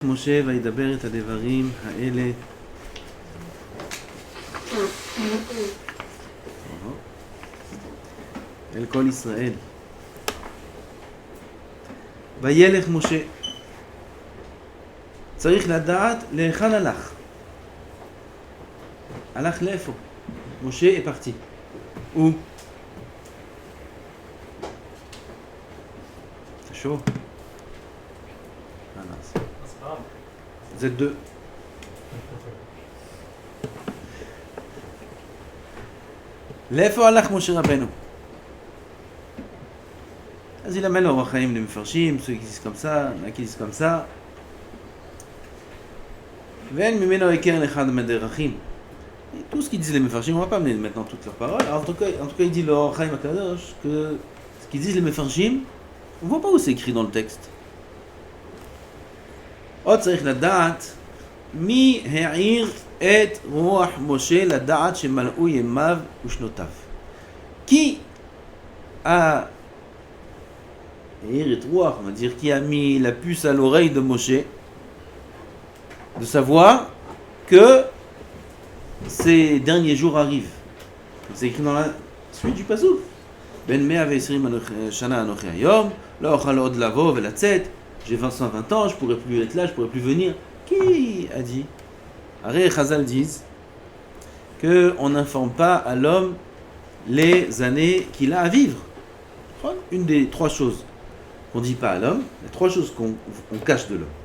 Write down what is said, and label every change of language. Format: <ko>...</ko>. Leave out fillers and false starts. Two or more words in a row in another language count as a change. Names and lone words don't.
<he>משה וידבר את הדברים האלה אל כל ישראל. וילך משה. צריך לדעת להיכן הלך. הלך לאיפה? משה</he> <fr>est parti. où? C'est chaud. Ah non, vous êtes deux.</fr> <he>לאיפה הלך משה רבנו? אז</he> <fr>il amène</fr> <he>אורח חיים למפרשים,</he> <fr>ceux qui disent comme ça, qui disent comme ça.</fr> <he>ואין ממנו עיקר לאחד מהדרכים.</he> <fr>Tout ce qu'ils disent les Mefarshim, on va pas amener maintenant toutes leurs paroles. Alors, en tout cas, il dit l'Or Chaim HaKadosh que ce qu'ils disent les Mefarshim, on voit pas où c'est écrit dans le texte.</fr> <he>עוד צריך לדעת מי העיר את רוח משה לדעת שמלאו ימיו ושנותיו.</he> <fr>Qui a</fr> <he>העיר את רוח,</he> <fr>on va dire, qui a mis la puce à l'oreille de Moshe, de savoir que ces derniers jours arrivent. C'est écrit dans la suite du pasuk.</fr> <he>בן 120 שנה אנכי היום, לא אוכל עוד לבוא ולצאת.</he> <fr>J'ai 120 ans, je pourrais plus être là, je pourrais plus venir. Qui a dit? Aré Chazal disent que on n'informe pas à l'homme les années qu'il a à vivre. Une des trois choses qu'on dit pas à l'homme, les trois choses qu'on cache de l'homme.</fr>